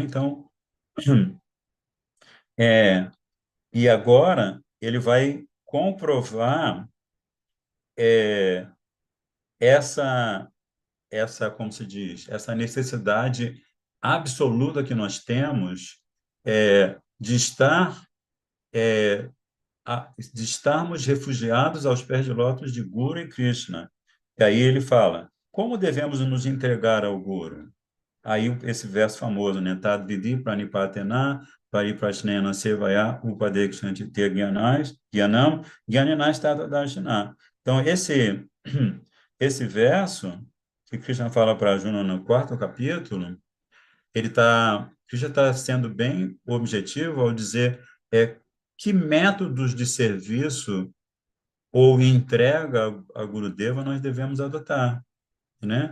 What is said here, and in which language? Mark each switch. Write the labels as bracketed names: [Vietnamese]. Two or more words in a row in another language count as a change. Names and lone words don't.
[Portuguese] Então, é, e agora ele vai comprovar essa como se diz, essa necessidade absoluta que nós temos de de estarmos refugiados aos pés de lótus de Guru e Krishna. E aí ele fala, como devemos nos entregar ao Guru? Aí esse verso famoso, né? [Sanskrit] Tad vidi pranipatena pariprasnena sevaya upadekshanti te gyanam gyaninas tata darshana. [Portuguese] Então, esse verso que Krishna fala para Arjuna no 4º capítulo, Krishna está sendo bem objetivo ao dizer que métodos de serviço ou entrega a Gurudeva nós devemos adotar, né?